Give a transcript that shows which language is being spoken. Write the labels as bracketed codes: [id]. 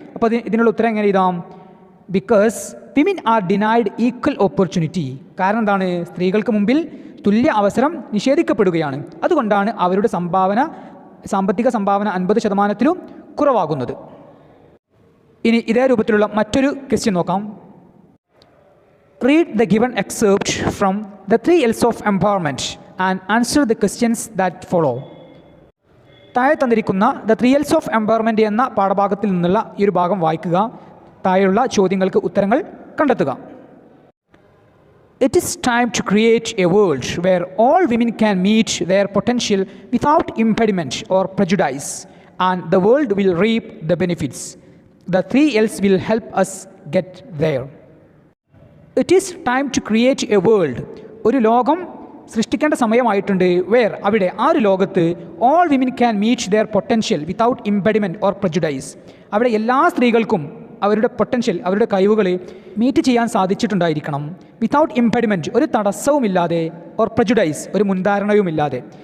[ml] അപ്പോൾ ഇതിനുള്ള ഉത്തരം എങ്ങനെ എഴുതാം? [en] Because women are denied equal opportunity. [ml] കാരണം എന്താണ്? സ്ത്രീകൾക്ക് മുമ്പിൽ തുല്യ അവസരം നിഷേധിക്കപ്പെടുകയാണ്. അതുകൊണ്ടാണ് അവരുടെ സാമ്പത്തിക സംഭാവന 50%-ലും കുറവാകുന്നത്. ഇനി ഇതേ രൂപത്തിലുള്ള മറ്റൊരു ക്വസ്റ്റ്യൻ നോക്കാം. [en] Read the given excerpt from the three L's of empowerment and answer the questions that follow. [ml] താഴെ തന്നിരിക്കുന്ന the three else of empowerment എന്ന പാഠഭാഗത്തിൽ നിന്നുള്ള ഈ ഒരു ഭാഗം വായിക്കുക, താഴെയുള്ള ചോദ്യങ്ങൾക്ക് ഉത്തരങ്ങൾ കണ്ടെത്തുക. [en] It is time to create a world where all women can meet their potential without impediment or prejudice, and the world will reap the benefits. The three L's will help us get there. It is time to create a world [ml] ഒരു ലോകം സൃഷ്ടിക്കേണ്ട സമയമായിട്ടുണ്ട്. [en] where [ml] അവിടെ ആ ഒരു ലോകത്ത് [en] All women can meet their potential without impediment or prejudice. [ml] അവിടെ എല്ലാ സ്ത്രീകൾക്കും അവരുടെ പൊട്ടൻഷ്യൽ, അവരുടെ കഴിവുകൾ മീറ്റ് ചെയ്യാൻ സാധിച്ചിട്ടുണ്ടായിരിക്കണം. [en] without impediment, [ml] ഒരു തടസ്സവുമില്ലാതെ, [en] or prejudice, [ml] ഒരു മുൻധാരണയുമില്ലാതെ.